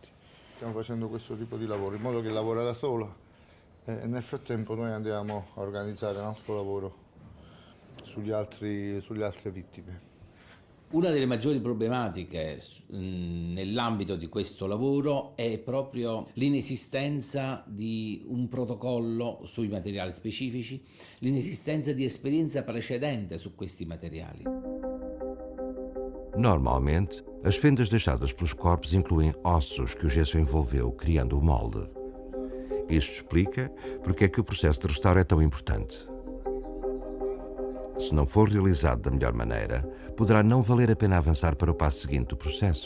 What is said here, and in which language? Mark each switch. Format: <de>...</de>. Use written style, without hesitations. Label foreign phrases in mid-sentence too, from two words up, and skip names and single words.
<it>Stiamo facendo questo tipo di lavoro in modo che lavora da sola e nel frattempo noi andiamo a organizzare un altro lavoro sulle altre vittime. Una delle maggiori problematiche nell'ambito di questo lavoro è proprio l'inesistenza di un protocollo sui materiali specifici, l'inesistenza di esperienza precedente su questi materiali.</it> <pt>Normalmente, as fendas deixadas pelos corpos incluem ossos que o gesso envolveu, criando o molde. Isto explica porque é que o processo de restauro é tão importante. Se não for realizado da melhor maneira, poderá não valer a pena avançar para o passo seguinte do processo.</pt>